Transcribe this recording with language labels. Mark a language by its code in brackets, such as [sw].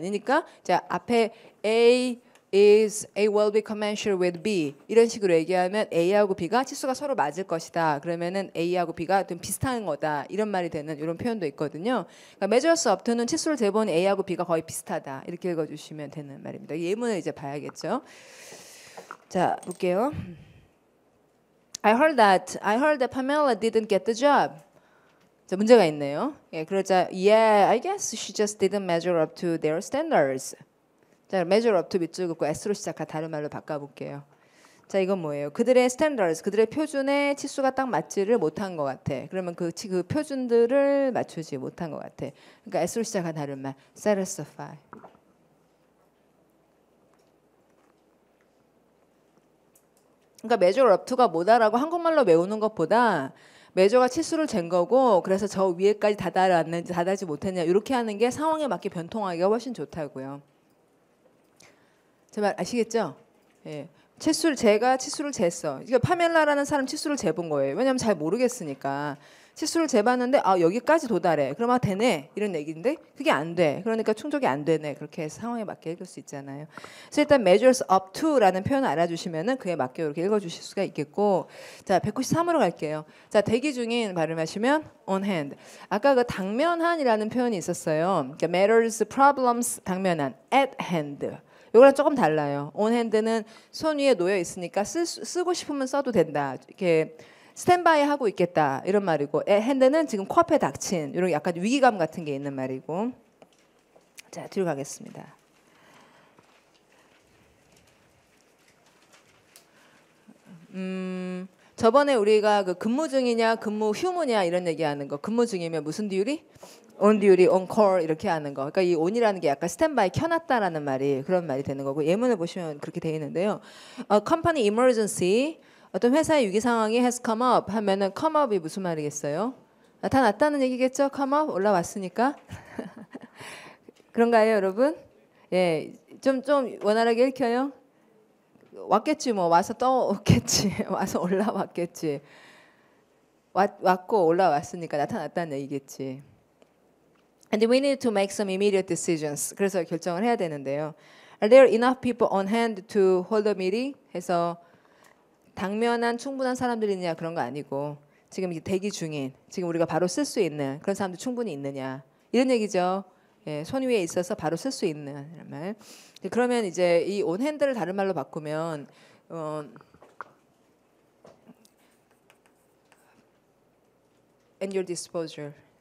[ko] 그러니까 자 앞에 [en] A will be commensurate with B [ko] 이런 식으로 얘기하면 A하고 B가 치수가 서로 맞을 것이다. 그러면은 A하고 B가 좀 비슷한 거다. 이런 말이 되는 이런 표현도 있거든요. 그러니까 measures up to는 치수를 재보니 A하고 B가 거의 비슷하다. 이렇게 읽어주시면 되는 말입니다. 예문을 이제 봐야겠죠. 자 볼게요. [en] I heard that Pamela didn't get the job. [ko] 자, 문제가 있네요. 예, 그러자 [en] yeah, I guess she just didn't measure up to their standards. [ko] 자, measure up to 밑줄 긋고 S로 시작한 다른 말로 바꿔볼게요. 자, 이건 뭐예요? 그들의 standards, 그들의 표준에 치수가 딱 맞지를 못한 것 같아. 그러면 그 표준들을 맞추지 못한 것 같아. 그러니까 S로 시작한 다른 말, satisfy. 그러니까 measure up to가 뭐다라고 한국말로 외우는 것보다 measure가 치수를 잰 거고 그래서 저 위에까지 다다랐는지 다다지 못했냐 이렇게 하는 게 상황에 맞게 변통하기가 훨씬 좋다고요. 제 말 아시겠죠? 예. 제가 치수를 쟀어. 이게 파멜라라는 사람 치수를 재본 거예요. 왜냐하면 잘 모르겠으니까. 치수를 재봤는데 아 여기까지 도달해. 그럼 아 되네 이런 얘기인데 그게 안 돼. 그러니까 충족이 안 되네. 그렇게 해서 상황에 맞게 읽을 수 있잖아요. 그래서 일단 measures up to라는 표현을 알아주시면은 그에 맞게 이렇게 읽어주실 수가 있겠고, 자 193으로 갈게요. 자 대기 중인 발음하시면 on hand. 아까 그 당면한이라는 표현이 있었어요. 그러니까 matters, problems 당면한 at hand. 요거랑 조금 달라요. on hand는 손 위에 놓여 있으니까 쓰고 싶으면 써도 된다. 이렇게 스탠바이 하고 있겠다 이런 말이고, 핸드는 지금 코앞에 닥친 이런 약간 위기감 같은 게 있는 말이고. 자 뒤로 가겠습니다. 저번에 우리가 그 근무 중이냐 근무 휴무냐 이런 얘기하는 거, 근무 중이면 무슨 듀리? on duty, on call 이렇게 하는 거. 그러니까 이 on이라는 게 약간 스탠바이 켜놨다라는 말이 그런 말이 되는 거고, 예문을 보시면 그렇게 돼 있는데요. company emergency, 어떤 회사의 위기 상황이 has come up 하면은 come up이 무슨 말이겠어요? 나타났다는 얘기겠죠? come up 올라왔으니까. 그런가요, 여러분? 예, 좀 원활하게 읽혀요. 왔겠지 뭐, 와서 떠오겠지, 와서 올라왔겠지. 왔고 올라왔으니까 나타났다는 얘기겠지. [en] And we need to make some immediate decisions. [ko] 그래서 결정을 해야 되는데요. [en] Are there enough people on hand to hold a meeting? [ko] 해서 당면한 충분한 사람들이 있느냐 그런 거 아니고, 지금 대기 중인, 지금 우리가 바로 쓸 수 있는 그런 사람들 충분히 있느냐 이런 얘기죠. 예, 손 위에 있어서 바로 쓸 수 있는 이런 말. 그러면 이제 이 on hand를 다른 말로 바꾸면 [en] at your disposal.